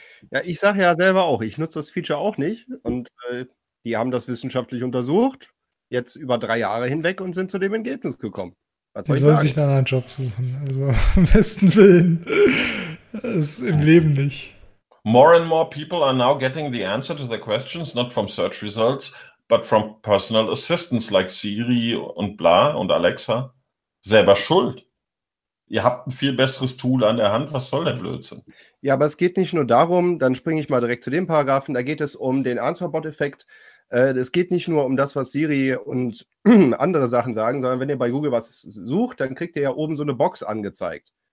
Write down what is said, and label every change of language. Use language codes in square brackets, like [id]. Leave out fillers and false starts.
[de] Ja, ich sage ja selber auch, ich nutze das Feature auch nicht und die haben das wissenschaftlich untersucht, jetzt über 3 Jahre hinweg und sind zu dem Ergebnis gekommen. Die sollen sich dann einen Job suchen, also am besten Willen, ist im Leben nicht. [en] More and more people are now getting the answer to their questions, not from search results, but from personal assistants like Siri [de] und bla und [en] Alexa. [de] Selber schuld. Ihr habt ein viel besseres Tool an der Hand. Was soll der Blödsinn? Ja, aber es geht nicht nur darum, dann springe ich mal direkt zu dem Paragraphen, da geht es um den Answerbot-Effekt. Es geht nicht nur um das, was Siri und andere Sachen sagen, sondern wenn ihr bei Google was sucht, dann kriegt ihr ja oben so eine Box angezeigt.